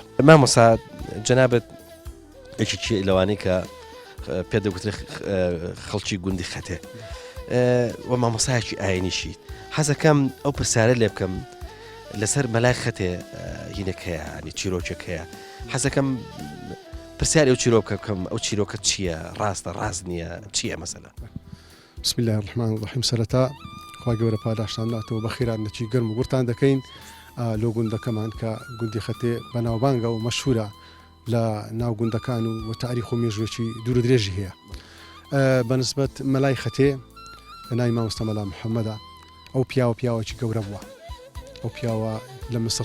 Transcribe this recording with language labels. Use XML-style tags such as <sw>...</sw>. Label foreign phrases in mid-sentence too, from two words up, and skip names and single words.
<ckb>مامۆستا جەنابەت یەکێکی لەوانەیە کە پێدەگوترێ خەڵکی گوندی خەتێ و مامۆسایەکی ئاینیشیت حەزەکەم ئەو پرسیارە لێ بکەم لەسەر مەلای خەتێ هینێک هەیە ینی چیرۆکێک هەیە حەزەکەم پرسیاری ئەو چیرۆ بکەم ئەو چیرۆکە چییە ڕاستە ڕاست نییە چییە مەسەلا</ckb> <ar>بسم الله الرحمن الرحیم</ar> <ckb>سەرەتا خوا گەورە پاداشتاناتەوە بە خیرانەکی گەرم و گورتان دەکەین لۆ گوندەکەمان کە گوندی خەتێ بەناوبانگە و مەشهورە لە ناو گوندەکان و تاریخ و مێژوێکی دوور و درێژی هەیە بەنسبەت مەلای خەتێ ناوی مامۆستا مەلا محەممەدە ئەو پیاوەکی گەورە بووە ئەو پیاوە لە مسر</ckb>